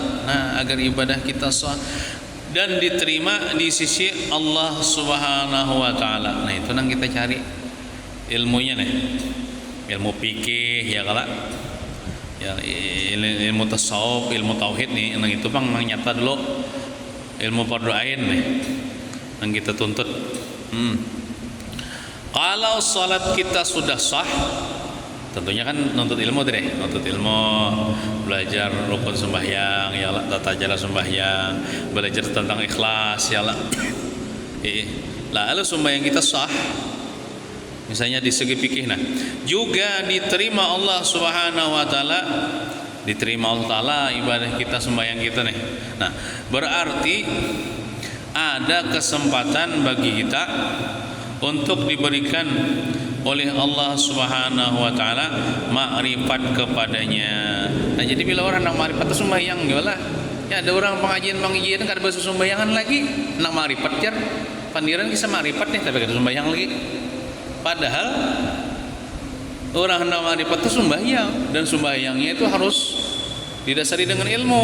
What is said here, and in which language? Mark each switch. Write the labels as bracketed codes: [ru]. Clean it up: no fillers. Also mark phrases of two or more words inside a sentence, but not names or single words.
[id] Nah, agar ibadah kita sah dan diterima di sisi Allah [ar] Subhanahu wa taala. [bjn] Nah, itu nang kita cari ilmunya nih. [id] Ilmu fikih [ar] ya Allah. [id] Ya, ilmu tasawuf, ilmu tauhid nih, nang itu bang nyata dulu ilmu fardu ain nih yang kita tuntut. Kalau salat kita sudah sah, tentunya kan nuntut ilmu deh, nuntut ilmu, belajar rukun sembahyang, [ar] ya Allah, [id] tata cara sembahyang, belajar tentang ikhlas, [ar] ya Allah. [id] Lalu sembahyang kita sah, misalnya di segi fikih, nah juga diterima Allah [ar] Subhanahu wa taala, [id] diterima Allah taala ibadah kita, sembahyang kita nih. Nah, berarti ada kesempatan bagi kita untuk diberikan oleh Allah [ar] Subhanahu wa taala [id] makrifat kepadanya. [bjn] Nah, jadi bila orang nak makrifat itu sembahyang lah. Ya, ada orang pengajian kada bahasa sembayangan lagi, nak makrifat jar. Pandiran kisah makrifat nih tapi kada sembahyang lagi. Padahal orang hendak makrifat itu sembahyang, dan sembahyangnya itu harus didasari dengan ilmu.